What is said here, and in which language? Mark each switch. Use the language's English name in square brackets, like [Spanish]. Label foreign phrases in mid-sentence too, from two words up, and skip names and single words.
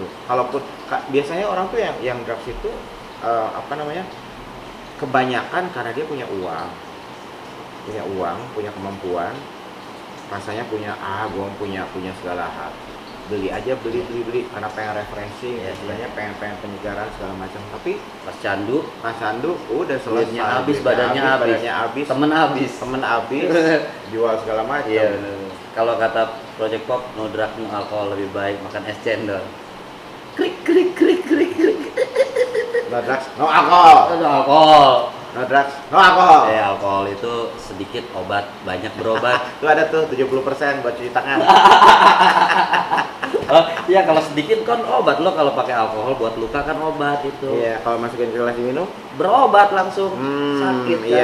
[Indonesian] Kalaupun biasanya orang tuh yang drugs itu kebanyakan karena dia punya uang, punya kemampuan, rasanya punya gue punya segala hal, beli karena pengen refreshing, istilahnya pengen penyegaran segala macam. Tapi pas candu udah selesai, habis, badannya habis, temen habis, jual segala macam. Iya, kalau kata Project Pop, [English] no drug no [Indonesian] alkohol, lebih baik makan es cendol. Krik. [English] No drugs no alkohol. No drugs, no alkohol. [Indonesian] Alkohol itu sedikit, obat banyak berobat. Tuh ada tuh 70% buat cuci tangan. Oh iya, kalau sedikit kan obat. Lo kalau pakai alkohol buat luka kan obat itu. Iya, kalau masukin ke gelas minum Berobat langsung. Sakit kan.